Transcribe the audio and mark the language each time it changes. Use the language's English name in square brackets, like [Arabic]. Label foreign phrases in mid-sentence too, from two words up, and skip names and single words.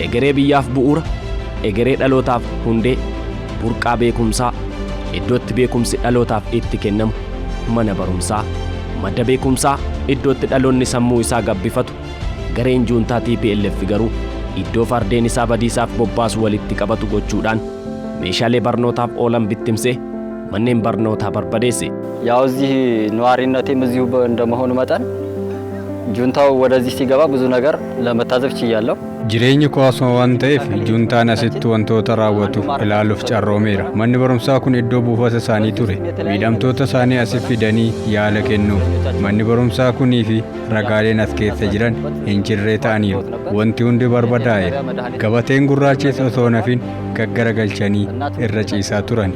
[Oromo] Egeree biyyaaf bu'uura, egeree dhalootaaf hundee, burqaa beekumsaa, iddootti beekumsi dhalootaaf itti kennamu, mana barumsaa, madda beekumsaa, iddootti dhaloonni sammuu isaa gabbifatu, gareen juuntaa TPLF garuu iddoo fardeen isaa badiisaaf bobbaasu walitti qabatu gochuudhaan meeshaalee barnootaaf oolan bittimsee manneen barnootaa barbadeesse. [Amharic] ያው እዚህ ነዋሪነቴም እዚሁ እንደመሆኑ መጠን ጁንታው ወደዚህ ሲገባ ብዙ ነገር ለመታዘብ ችያለሁ። [Oromo] Jireenyi koo asuma waan ta'eef juuntaan asitti wantoota raawwatu ilaaluuf carroomeera. Manni barumsaa kun iddoo buufata isaanii ture. Miidhamtoota isaanii asif fidanii yaala kennuuf. Manni barumsaa kunii fi ragaaleen as keessa jiran hin jirree ta'aniiru. Wanti hundi barbadaa'eera. Gabateen gurraachis osoo nafin gaggaragalchanii irra ciisaa turan.